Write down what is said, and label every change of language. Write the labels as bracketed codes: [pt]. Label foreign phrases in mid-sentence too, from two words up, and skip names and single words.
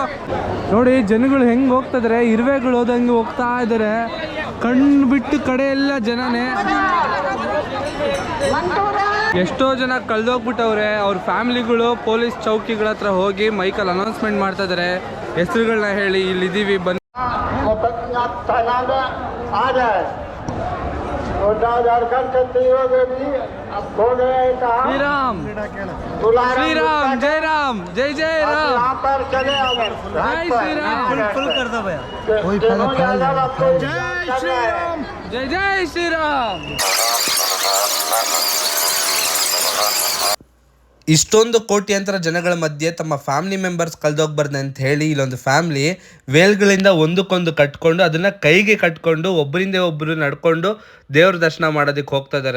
[kn] ನೋಡಿ ಜನಗಳು ಹೆಂಗೆ ಹೋಗ್ತಿದ್ದಾರೆ, ಇರುವೆಗಳು ಹೋದಂಗೆ ಹೋಗ್ತಾ ಇದ್ದಾರೆ. ಕಣ್ಣು ಬಿಟ್ಟು ಕಡೆ ಎಲ್ಲ ಜನನೇ. ಎಷ್ಟೋ ಜನ ಕಳೆದೋಗ್ಬಿಟ್ಟವ್ರೆ. ಅವ್ರ ಫ್ಯಾಮಿಲಿಗಳು ಪೊಲೀಸ್ ಚೌಕಿಗಳ ಹತ್ರ ಹೋಗಿ ಮೈಕಲ್ಲಿ ಅನೌನ್ಸ್ಮೆಂಟ್ ಮಾಡ್ತಾ ಇದ್ದಾರೆ, ಹೆಸರುಗಳನ್ನ ಹೇಳಿ ಇಲ್ಲಿದ್ದೀವಿ ಬನ್ನಿ. [hi] आप थाना में आ जाए। छोटा झारखंड के तीनों भी अब खो गए कहा ಶ್ರೀರಾಮ್ तुलाराम श्रीराम जय राम जय जय राम यहाँ पर चले आए जय श्री राम दोनों यादव आपको जय श्री राम जय जय श्री राम [kn] ಇಷ್ಟೊಂದು ಕೋಟ್ಯಾಂತರ ಜನಗಳ ಮಧ್ಯೆ ತಮ್ಮ [en] family members [kn] ಕಳೆದೋಗ್ಬಾರ್ದು ಅಂತ ಹೇಳಿ ಇಲ್ಲೊಂದು ಫ್ಯಾಮಿಲಿ ವೇಲ್ಗಳಿಂದ ಒಂದಕ್ಕೊಂದು ಕಟ್ಕೊಂಡು ಅದನ್ನು ಕೈಗೆ ಕಟ್ಕೊಂಡು ಒಬ್ಬರಿಂದ ಒಬ್ಬರು ನಡ್ಕೊಂಡು ದೇವ್ರ ದರ್ಶನ ಮಾಡೋದಕ್ಕೆ ಹೋಗ್ತಾ ಇದ್ದಾರೆ.